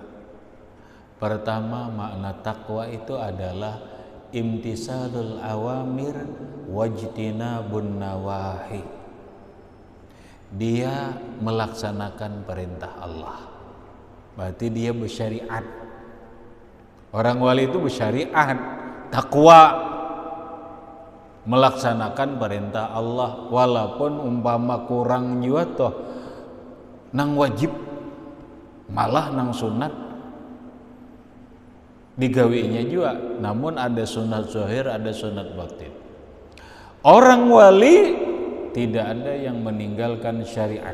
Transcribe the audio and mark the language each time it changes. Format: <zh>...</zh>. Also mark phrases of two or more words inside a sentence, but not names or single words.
<id>Pertama, makna takwa itu adalah</id> <ar>امتثال الأوامر واجتناب النواهي.</ar> <id>Dia melaksanakan perintah Allah. Berarti dia bersyariat. Orang wali itu bersyariat, takwa, melaksanakan perintah Allah walaupun umpama kurang juga toh nang wajib, malah nang sunat digawinya juga, namun ada sunat zahir, ada sunat batin. Orang wali tidak ada yang meninggalkan syariat.</id>